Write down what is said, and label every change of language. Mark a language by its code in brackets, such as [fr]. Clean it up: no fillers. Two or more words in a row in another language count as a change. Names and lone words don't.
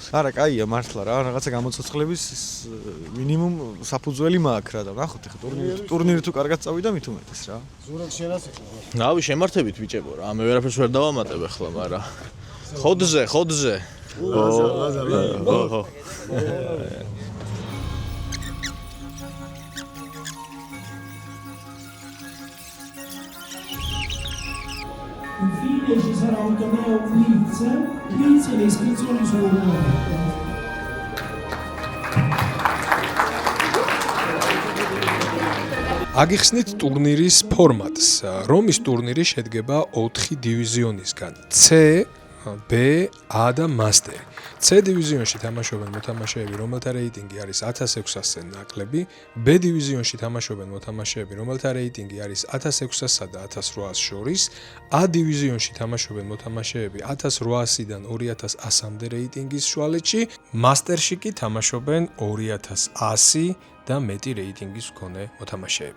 [ka] არა, კაია მართლა რა, რაღაცა გამოცოცხლების მინიმუმ საფუძველი მაქვს რა და ნახოთ ეხლა ტურნირი თუ კარგად წავიდა მით უმეტეს რა. ზურაბ შენასაკ. რავი, შემართებით ბიჭებო რა, მე ვერაფერს ვერ დავამატებ ახლა, მაგრამ ხოდზე. ოჰო. [it] Infine ci sarà un torneo blitz e le iscrizioni sono nuove. [ka] აგიხსნით ტურნირის ფორმატს. რომის ტურნირი შედგება 4 დივიზიონისგან: C, B, A და Master. C დივიზიონში თამაშობენ მოთამაშეები, რომელთა რეიტინგი არის 1600-ზე ნაკლები, B დივიზიონში თამაშობენ მოთამაშეები, რომელთა რეიტინგი არის 1600-სა და 1800-ს შორის, A დივიზიონში თამაშობენ მოთამაშეები 1800-დან 2100-მდე რეიტინგის შუალედში, Master-ში კი თამაშობენ 2100 და მეტი რეიტინგის მქონე მოთამაშეები.